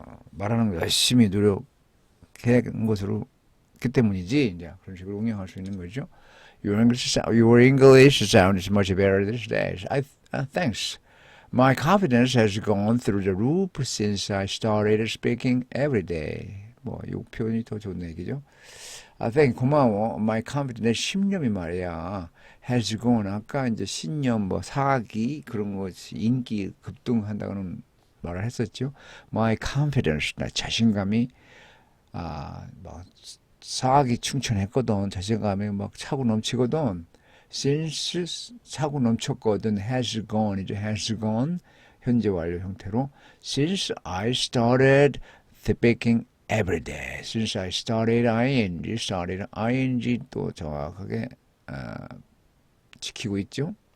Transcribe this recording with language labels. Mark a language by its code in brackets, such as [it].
[ko] 말하는 거 열심히 노력한 것으로 그 때문이지. 이제 그런 식으로 응용할 수 있는 거죠. [en] Your English sounds much better these days. Thanks. My confidence has gone through the roof since I started speaking every day. [ko] 이 표현이 더 좋은 얘기죠. thank 고마워. [en] My confidence [ko] 신념이 말이야. has gone 아까 이제 신념 사기 그런 것이 인기 급등한다고는 말을 했었죠. [en] My confidence [ko] 나 자신감이 사기 충천했거든. 자신감이 차고 넘치거든. since 차고 넘쳤거든. [en] has gone 이제 has gone [ko] 현재 완료 형태로 [en] since I started speaking every day. Since I started ing [ko] 또 정확하게 지키고 있죠.